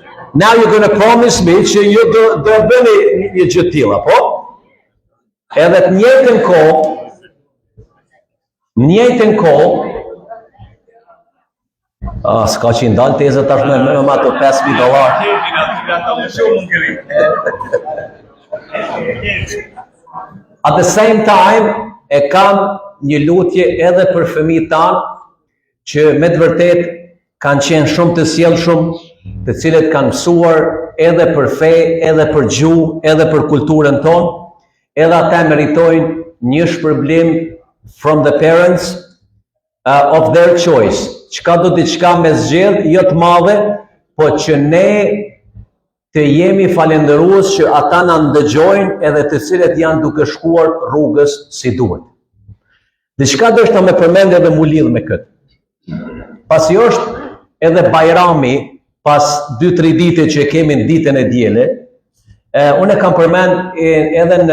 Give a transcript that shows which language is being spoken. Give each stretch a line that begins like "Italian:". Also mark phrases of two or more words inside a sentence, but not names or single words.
English: now you're going to promise me
Albanian: që ju do bëni një gjë të tilla, po? Edhe të njëjtën kohë, s'ka që i ndalë tezët tash me ato $5,000.
English: At the same time,
Albanian: e kam një lutje edhe për fëmijët tanë që me të vërtet kanë qenë shumë të sjellshëm, të cilët kanë mësuar edhe për fe, edhe për gjuhë, edhe për kulturën tonë, edhe ata meritojnë një shpërblim
English: from the parents of their choice.
Albanian: Çka do diçka me zgjedh, jo të madhe, po që ne të jemi falendërues që ata na ndëgjojnë edhe të cilët janë duke shkuar rrugës si duhet. Diçka do të më përmend edhe mu lidh me këtë. Pasi është edhe Bajrami, pas 2-3 dite që kemi në ditën e diele, unë kam përmend edhe në